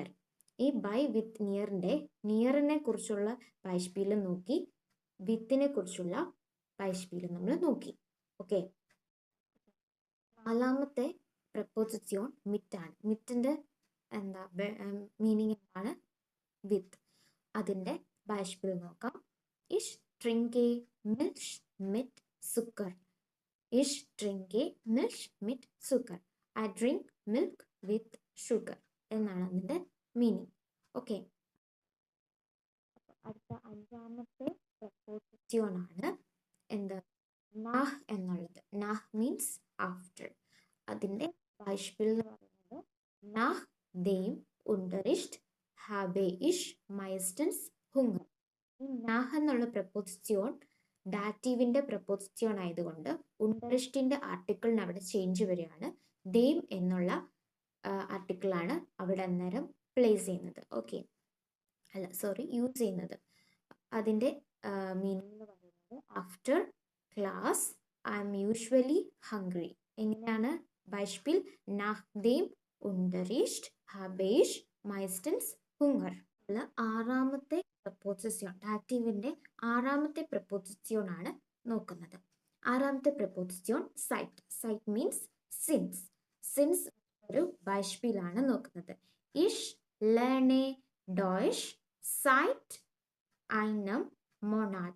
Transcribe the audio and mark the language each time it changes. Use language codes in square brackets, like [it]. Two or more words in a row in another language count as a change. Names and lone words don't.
[ml] ഈ ബൈ വിത്ത് നിയറിനെ കുറിച്ചുള്ള ബൈസ്പീലും നോക്കി, വിത്തിനെ കുറിച്ചുള്ള ബൈസ്പീലും നമ്മൾ നോക്കി. ഓക്കെ, നാലാമത്തെ പ്രപ്പോസിഷൻ മിറ്റാണ്. മിറ്റിൻ്റെ മീനിങ് എന്താണ്? വിത്ത്. അതിൻ്റെ ബൈസ്പീൽ നോക്കാം. [de] ഇഷ് trinke Milch mit Zucker. Ich trinke Milch mit Zucker. [en] I drink milk with sugar [ml] എന്നാണ് അതിൻ്റെ മീനിങ്. ഓക്കെ, അടുത്ത അഞ്ചാമത്തെ പ്രപ്പോസിഷനാണ് എന്ത്? നാഹ് എന്നുള്ളത്. നാഹ് [en] means after. [ml] അതിൻ്റെ ബൈസ്പീൽ എന്ന് പറയുന്നത് [de] nach dem Unterricht habe ich meistens Hunger. [ml] ഈ നാഹ് എന്നുള്ള പ്രപ്പോസിഷൻ ഡാറ്റീവിൻ്റെ പ്രപ്പോസിഷൻ ആയതുകൊണ്ട് ഉണ്ടറിസ്റ്റിൻ്റെ ആർട്ടിക്കിളിന് അവിടെ ചേഞ്ച് വരികയാണ്. ദേം എന്നുള്ള ആർട്ടിക്കിളാണ് അവിടെ അന്നേരം പ്ലേസ് ചെയ്യുന്നത്. ഓക്കെ, യൂസ് ചെയ്യുന്നത്. അതിൻ്റെ മീനിങ് എന്ന് പറയുന്നത് [en] after class I am usually hungry. [ml] എങ്ങനെയാണ് ബൈസ്പീൽ? [de] nach dem Unterricht habe ich meistens Hunger. [ml] ആറാമത്തെ പ്രപ്പോസിഷൻ, ഡാറ്റീവിൻ്റെ ആറാമത്തെ പ്രപ്പോസിഷൻ ആണ് നോക്കുന്നത്. ആറാമത്തെ പ്രപ്പോസിഷൻ സൈറ്റ്. സൈറ്റ് [en] means since. [ml] സിൻസ് ഒരു ബൈസ്പീലാണ് നോക്കുന്നത്. [de] Ich lerne Deutsch seit einem Monat.